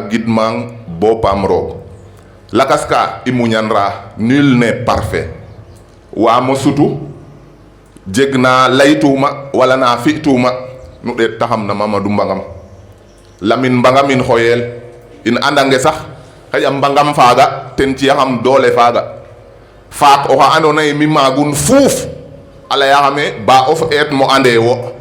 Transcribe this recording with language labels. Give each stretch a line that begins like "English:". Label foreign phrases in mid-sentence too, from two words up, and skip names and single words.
Serer: gidmang bo paam roog lakas ka i muñanra
French: nul n'est parfait
Serer: waamo sutu jeg na laytuuma wala na fi'tuuma nu ɗeet taxam na Mamadou Mbangam Lamine Mbangam in xoyel in andange sax xaƴa Mbangam faaga ten ci'axam doole faaga faak oxa andoona yee mi maagun fuuf a layaxame ba of eet mo ande wo